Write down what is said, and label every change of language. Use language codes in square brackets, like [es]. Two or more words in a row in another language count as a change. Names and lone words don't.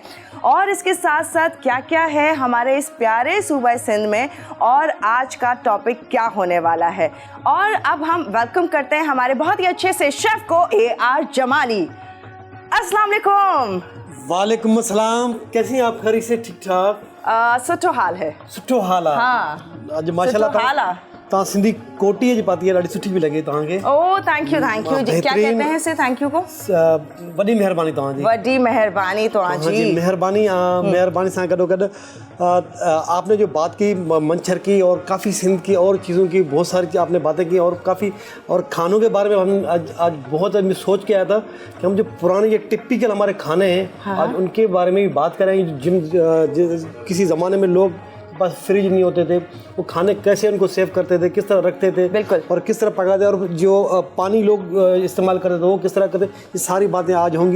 [ur] اور اس کے ساتھ ساتھ کیا کیا ہے ہمارے اس پیارے صوبہ سندھ میں اور آج کا ٹاپک کیا ہونے والا ہے. اور اب ہم ویلکم کرتے ہیں ہمارے بہت ہی اچھے سے شیف کو، AR جمالی. [ar] السلام علیکم. وعلیکم السلام. [ur] کیسی ہیں آپ؟ خیر سے ٹھیک ٹھاک? [sd] सुठो हाल है। सुठो हाल आहे। हाँ, अॼु माशाल्लाह तव्हां सिंधी कोटी जी पाती है, ॾाढी सुठी भी लगे तव्हांखे। [en] Oh thank you जी। [ur] کیا کہتے ہیں اسے [en] thank you [ur] کو? [sd] वॾी महिरबानी तव्हांजी। वॾी महिरबानी तव्हांजी। मेहरबानी सां गॾोगॾु [ur] آپ نے جو بات کی منچر کی اور کافی سندھ کی اور چیزوں کی بہت ساری آپ نے باتیں کی اور کافی اور کھانوں کے بارے میں ہم آج بہت میں سوچ کے آیا تھا کہ ہم جو پرانے یہ ٹپیکل ہمارے کھانے ہیں، ہاں. آج ان کے بارے میں بھی بات کریں گے۔ جن کسی زمانے میں لوگ بس فریج نہیں ہوتے تھے، وہ کھانے کیسے ان کو سیو کرتے تھے، کس طرح رکھتے تھے، بالکل، اور کس طرح پکاتے، اور جو پانی لوگ استعمال کرتے تھے وہ کس طرح کرتے، یہ ساری باتیں آج ہوں گی.